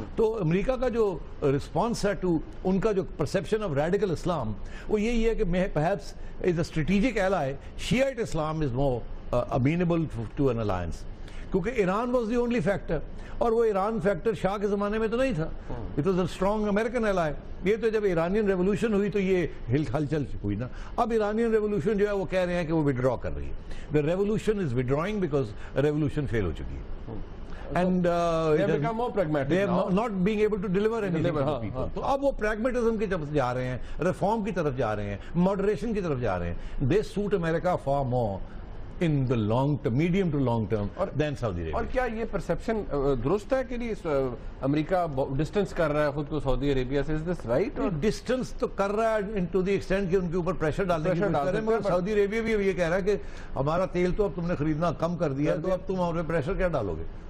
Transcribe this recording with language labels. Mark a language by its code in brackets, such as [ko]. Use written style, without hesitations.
[ur] تو امریکہ کا جو رسپانس ہے ٹو ان کا جو پرسیپشن آف ریڈیکل اسلام، وہ یہی ہے کہ [en] perhaps is a strategic ally. Shiite Islam is more amenable to an alliance. [ur] کیونکہ [en] Iran was the only factor, [ur] اور وہ ایران فیکٹر شاہ کے زمانے میں تو نہیں تھا، [en] It was a strong American ally. [ur] یہ تو جب ایرانین ریولوشن ہوئی تو یہ ہلچل ہوئی نا. اب ایرانین ریولوشن جو ہے وہ کہہ رہے ہیں کہ وہ ودرا کر رہی ہے. [en] The revolution is withdrawing because revolution fail [ur] ہو چکی ہے. [en] And they have become more pragmatic they now. are not being able to deliver anything to the people. [ur] تو اب وہ pragmatism کی طرف جا رہے ہیں، ریفارم کی طرف جا رہے ہیں، ماڈریشن کی طرف جا رہے ہیں. [en] They suit America far more in the long term, medium to long term than Saudi Arabia. [ur] اور کیا یہ پرسپشن درست ہے کہ نہیں امریکہ ڈسٹنس کر رہا ہے خود کو سعودی عربیہ سے؟ [en] Is this right? [ur] ڈسٹنس تو کر رہا ہے [en] to the extent [ur] کہ ان کے اوپر پریشر ڈالنے کی کوشش کر رہے ہیں، مگر سعودی عربیہ بھی یہ کہہ رہا ہے کہ ہمارا تیل تو اب تم نے خریدنا کم کر دیا ہے، تو اب تم ہمارے پریشر کیا ڈالو گے؟